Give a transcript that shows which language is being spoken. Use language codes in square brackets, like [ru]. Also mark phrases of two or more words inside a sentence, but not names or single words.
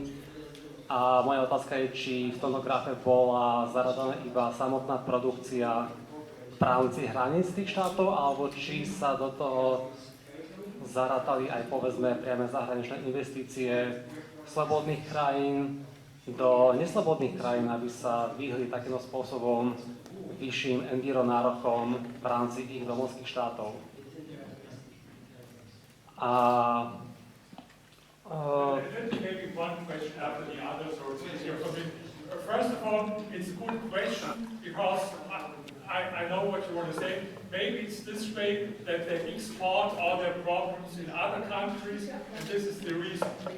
[sk] A moja otázka je, či v tomto grafe bola zaradaná iba samotná produkcia v rámci hraníc tých štátov, alebo či sa do toho zarátali aj, povedzme, priame zahraničné investície slobodných krajín do neslobodných krajín, aby sa vyhli takýmto spôsobom vyšším environárokom v rámci ich domovských štátov. [en] Let me maybe one question after the other, so it's easier for me. First of all, it's a good question because I know what you want to say. Maybe it's this way that they export all their problems in other countries, and this is the reason.